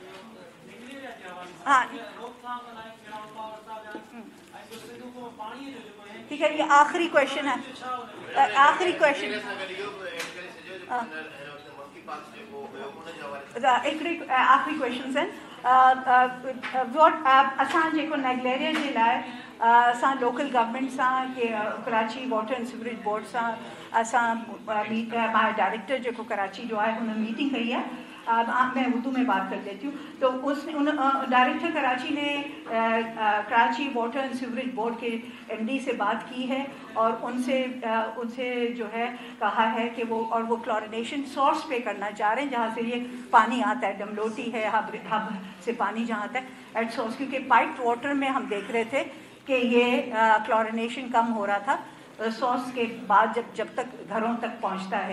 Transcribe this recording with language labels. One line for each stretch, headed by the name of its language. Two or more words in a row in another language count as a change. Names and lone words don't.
Urdu: ہاں ٹھیک ہے، یہ آخری کوئسچن ہے، آخری کوئسچن آخری کوئسچن ہے
Sindhi: वोट असां जेको नेगलेरिया जे लाइ असां
English: local government
Sindhi: सां के कराची वाटर एंड सीवरेज बोर्ड सां असां डायरेक्टर जेको कराची जो है हुन मीटिंग कई है।
Urdu: میں اردو میں بات کر دیتی ہوں۔ تو ڈائریکٹر کراچی نے کراچی واٹر اینڈ سیوریج بورڈ کے ایم ڈی سے بات کی ہے اور ان سے جو ہے کہا ہے کہ وہ کلورینیشن سورس پے کرنا چاہ رہے ہیں جہاں سے یہ پانی آتا ہے، ڈملوٹی ہے، حب سے پانی جہاں آتا ہے
English: at source,
Urdu: کیونکہ
English: piped water
Urdu: میں ہم دیکھ رہے تھے کہ یہ کلورینیشن کم ہو رہا تھا سورس کے بعد جب تک گھروں تک پہنچتا ہے.